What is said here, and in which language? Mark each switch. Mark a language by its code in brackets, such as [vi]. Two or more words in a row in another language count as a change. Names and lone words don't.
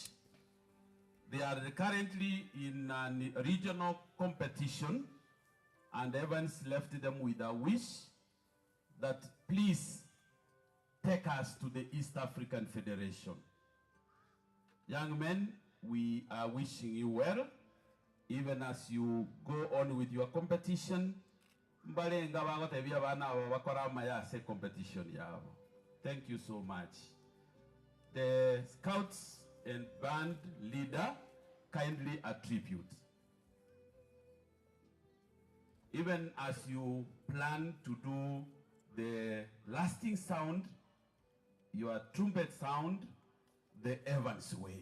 [en] They are currently in a regional competition, and Evans left them with a wish that please take us to the East African Federation. Young men, we are wishing you well, even as you go on with your competition. [guz] Mbalenga bago tebia bana bakora maya se competition yabo. [en] Thank you so much. The Scouts and Band leader kindly attribute. Even as you plan to do the lasting sound, your trumpet sound, the Evans way.